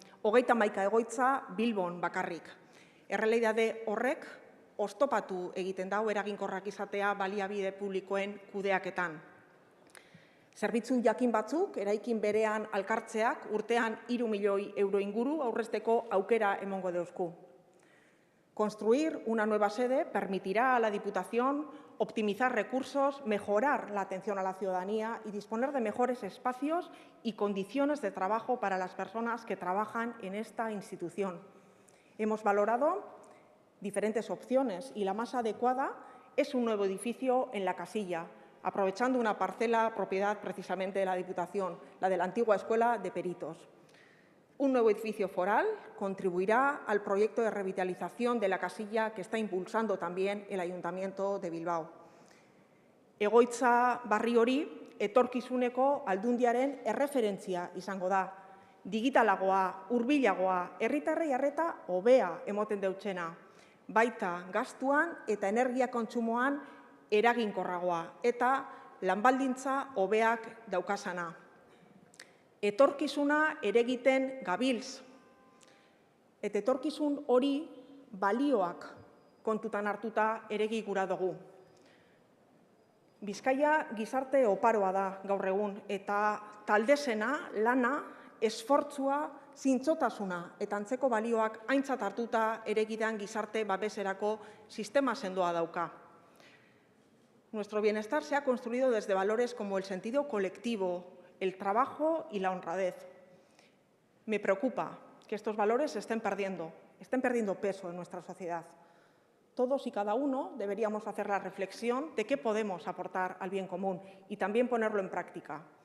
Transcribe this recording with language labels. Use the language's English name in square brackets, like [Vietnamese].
[Basque] 31 egoitza Bilbon bakarrik. Errealitate horrek oztopatu egiten dau eraginkorrak izatea baliabide publikoen kudeaketan. Zerbitzu jakin batzuk, eraikin berean alkartzeak urtean 3 milioi euro inguru aurrezteko aukera emongo deuzku. [Spanish] Construir una nueva sede permitirá a la Diputación optimizar recursos, mejorar la atención a la ciudadanía y disponer de mejores espacios y condiciones de trabajo para las personas que trabajan en esta institución. Hemos valorado diferentes opciones y la más adecuada es un nuevo edificio en La Casilla, aprovechando una parcela propiedad precisamente de la Diputación, la de la antigua Escuela de Peritos. Un nuevo edificio foral contribuirá al proyecto de revitalización de La Casilla que está impulsando también el Ayuntamiento de Bilbao. [Basque] Egoitza barri hori etorkizuneko aldundiaren erreferentzia izango da. Digitalagoa, hurbilagoa, herritarrei arreta hobea emoten deutsena. Baita gastuan eta energia kontsumoan eraginkorragoa eta lanbaldintza hobeak daukasana. Etorkizuna eregiten gabiltz. Eta etorkizun hori balioak kontutan hartuta eregi gura dugu. Bizkaia gizarte oparoa da gaur egun eta taldesena, lana, esfortzua, zintzotasuna eta antzeko balioak aintzat hartuta eregidan gizarte babeserako sistema sendoa dauka. [Spanish] Nuestro bienestar se ha construido desde valores como el sentido colectivo, el trabajo y la honradez. Me preocupa que estos valores estén perdiendo peso en nuestra sociedad. Todos y cada uno deberíamos hacer la reflexión de qué podemos aportar al bien común y también ponerlo en práctica.